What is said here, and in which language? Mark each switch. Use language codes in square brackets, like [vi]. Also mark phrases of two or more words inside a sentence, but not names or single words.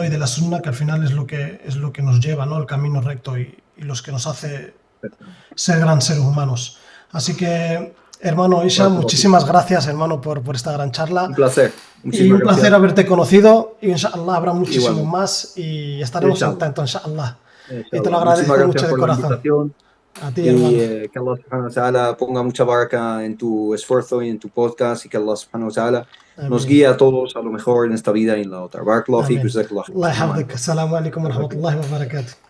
[es] Y de la Sunna, que al final es lo que nos lleva, ¿no? El camino recto y los que nos hace ser gran seres humanos. Así que, hermano Hisham, muchísimas gracias, hermano, por esta gran charla. Un placer. Y un placer haberte conocido. Y inshallah habrá muchísimo más y estaremos en contacto, inshallah. Y te lo agradezco mucho de corazón. A ti, hermano. Que [ar] الله سبحانه وتعالى [es] ponga mucha baraka en tu esfuerzo y en tu podcast, y que [ar] الله سبحانه وتعالى [es] nos guíe a todos a lo mejor en esta vida y en la otra. [ar] بارك الله فيك. الله يحفظك. السلام عليكم ورحمة الله وبركاته.